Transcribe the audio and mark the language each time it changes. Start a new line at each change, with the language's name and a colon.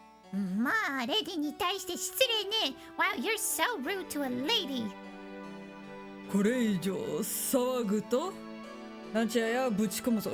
Japanese: まあ、レディに対して失礼ね。
English: Wow, you're so rude to a lady.
Japanese: これ以上騒ぐとなんちゃやぶち込むぞ。